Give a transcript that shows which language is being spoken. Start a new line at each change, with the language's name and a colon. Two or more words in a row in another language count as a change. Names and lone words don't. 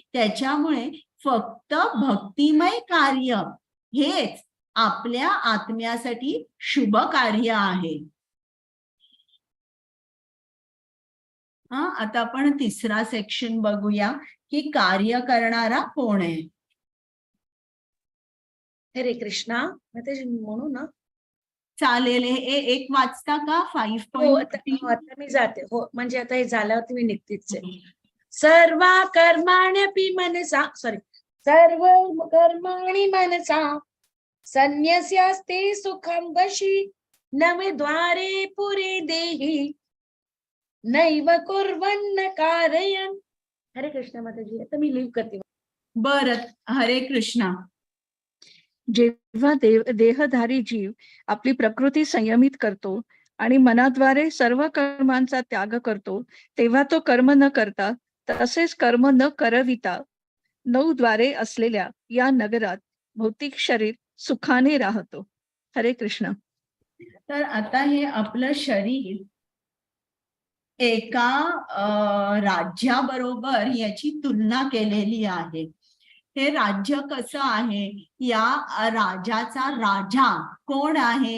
Marathi: त्याच्यामुळे फक्त भक्तिमय कार्य हेच आपल्या आत्म्यासाठी शुभ कार्य आहे. आता आपण तिसरा सेक्शन बघूया की कार्य करणारा कोण आहे. हरे कृष्णा. म्हणू ना चालेल. हे एक वाचता का? 5.3. आता मी जाते. हो, म्हणजे आता हे झाल्यावरती मी निघतीच आहे.
Sanskrit: सर्व कर्माण्यपि मनसा सर्व कर्माणि मनसा संन्यस्यास्ते सुखं वशी नवे द्वारे पुरे देहि नैव कुर्वन्न कारयन्.
Marathi: हरे कृष्ण माताजी. आता मी लिव्ह करते. बरं, हरे कृष्णा. जेव्हा देहधारी जीव आपली प्रकृती संयमित करतो आणि मनाद्वारे सर्व कर्मांचा त्याग करतो, तेव्हा तो कर्म न करता तसेच कर्म न करविता 9 द्वारे असलेल्या या नगरात भौतिक शरीर सुखाने राहतो. हरे कृष्ण. तर आता हे आपलं शरीर एका राज्याबरोबर याची तुलना केलेली आहे. हे राज्य कसं आहे? या राजाचा राजा कोण आहे?